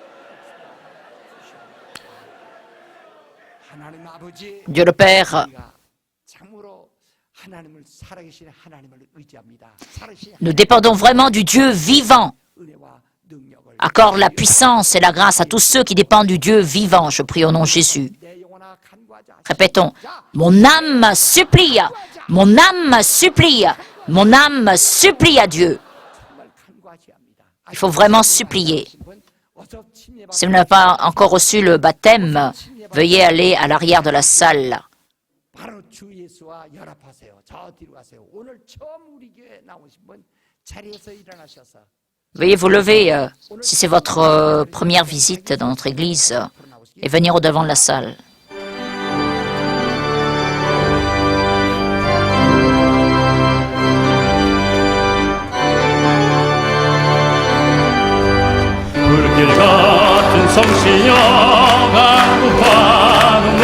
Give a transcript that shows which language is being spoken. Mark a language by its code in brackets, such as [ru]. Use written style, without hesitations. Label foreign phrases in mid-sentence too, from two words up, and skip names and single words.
[fr] Dieu le Père, [ko] 하나님을 살아계신 하나님을 의지합니다. 살아계신 [fr] Nous dépendons vraiment du Dieu vivant. 은혜와 능력을 Accorde la puissance et la grâce à tous ceux qui dépendent du Dieu vivant. Je prie au nom de Jésus. [ko] 내 영혼아 간구하자. [fr] Répétons. Mon âme supplie. Mon âme supplie. Mon âme supplie à Dieu. [ko] 정말 간구하셔야 합니다. [fr] Il faut vraiment supplier. [ko] 어서 침례 [fr] Si vous n'avez pas encore reçu le baptême, veuillez aller à l'arrière de la salle. [ko] 바로 주 예수와 연합하세요. 저 뒤로 가세요. 오늘 처음 우리 교회 나오신 분 자리에서 일어나셔서 [fr] Veuillez vous lever, si c'est votre première visite dans notre église, et venir au devant de la salle. [ko] 불길 같은 성시여 간구하는